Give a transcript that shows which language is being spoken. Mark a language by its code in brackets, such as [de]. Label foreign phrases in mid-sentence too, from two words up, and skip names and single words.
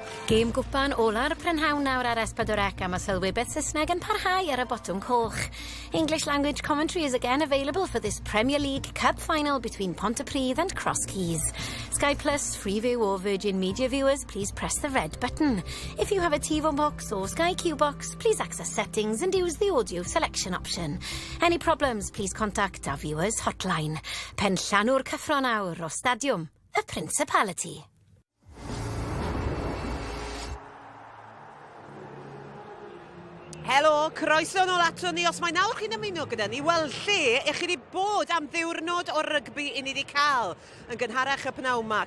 [cy] Gêm gwpan ola'r prynhawn nawr ar S4C am y sylwebeth Saesneg yn parhau ar y botwm coch. [en] English language commentary is again available for this Premier League Cup Final between Pontypridd and Cross Keys. Sky Plus, Freeview or Virgin Media viewers, please press the red button. If you have a TiVo box or Sky Q box, please access settings and use the audio selection option. Any problems, please contact our viewers hotline. [cy] Pen Llanw'r Cyffro nawr o Stadium, y Principality. Helo, croeso nôl ato ni. Os mae nawr chi'n ymuno gyda ni, wel lle eich chi wedi bod am ddiwrnod o rygbi i ni wedi cael yn gynharach y pnawn yma.